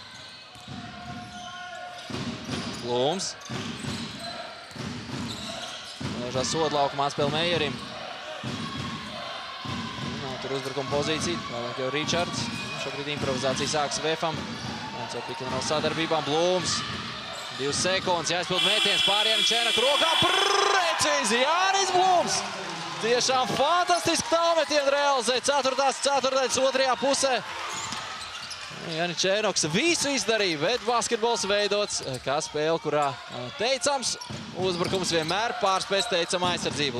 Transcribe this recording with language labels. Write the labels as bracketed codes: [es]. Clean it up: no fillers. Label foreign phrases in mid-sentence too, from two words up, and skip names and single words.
[lv] Blūms. Lēžās soda laukumā atspēl Meierim. Nav tur uzbrukuma pozīcija, vēlāk jau Ričards. Šobrīd improvizācija sāks Vefam. Caur pick-and-roll sadarbībām Blūms. 2 sekundes, jāizpild mētiens pār Janičēnaku rokā. Precīzi Jānis Blūms! Tiešām fantastiski tālmetienu realizē. Ceturtais otrajā pusē. Janičēnoks visu izdarīja, bet basketbols veidots kā spēle, kurā teicams uzbrukums vienmēr pārspēs teicama aizsardzību.